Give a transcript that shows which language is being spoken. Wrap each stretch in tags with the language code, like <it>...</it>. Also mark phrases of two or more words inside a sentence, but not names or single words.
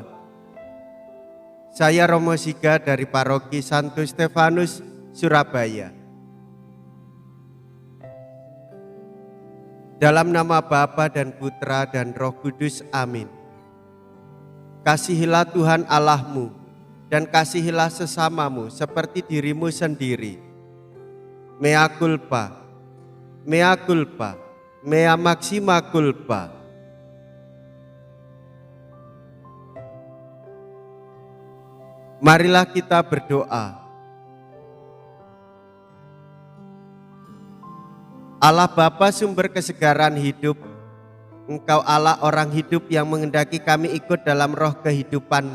<id>Saya Romo Siga dari Paroki Santo Stefanus, Surabaya. Dalam nama Bapa dan Putra dan Roh Kudus, amin. Kasihilah Tuhan Allahmu dan kasihilah sesamamu seperti dirimu sendiri.</id> <la>Mea culpa, mea culpa, mea maxima culpa.</la> <id>Marilah kita berdoa. Allah Bapa sumber kesegaran hidup, Engkau Allah orang hidup yang menghendaki kami ikut dalam roh kehidupan-Mu.</id>